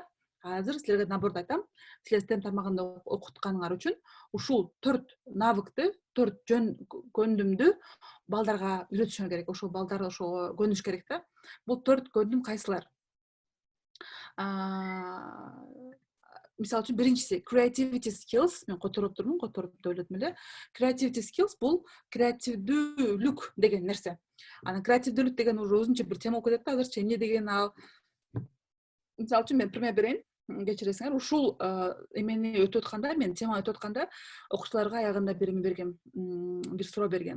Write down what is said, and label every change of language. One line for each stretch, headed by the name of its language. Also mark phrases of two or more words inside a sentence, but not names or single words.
Kyrgyz: Азыр силерге наоборот айтам. Силер STEM тармагында окутканыңар үчүн ушул 4 навыкты, 4 жөн көндүмдү балдарга үйрөтүшүңөр керек. Ошол балдар ошого көнүш керек да. Бул 4 көндүм кайсылар? Мисалы үчүн биринчиси
English: creativity skills,
Kyrgyz: мен которуп турмун, которуп деп ойлодум эле.
English: Creativity skills
Kyrgyz: бул креативдүүлүк деген нерсе. Анан креативдүүлүк деген уже өзүнчө бир тема болуп кетет да, азырчы эмне деген ал. Мисалы үчүн мен пример берейин, кечиресиңер. Ушул эмени өтүп атканда, мен тема өтүп атканда окуучуларга аягында бир эме бергем, бир суроо бергем.